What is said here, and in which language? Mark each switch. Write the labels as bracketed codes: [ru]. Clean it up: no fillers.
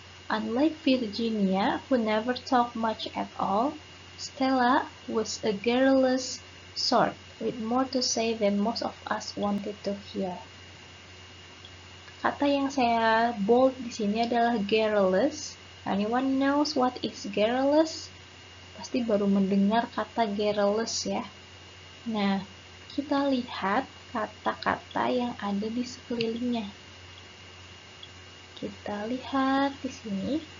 [en] Unlike Virginia, who never talked much at all, Stella was a garrulous sort, with more to say than most of us wanted to hear. [id] Kata yang saya bold di sini adalah garrulous. [en] Anyone knows what is garrulous? [id] Pasti baru mendengar kata garrulous ya. Nah, kita lihat kata-kata yang ada di sekelilingnya. Kita lihat di sini.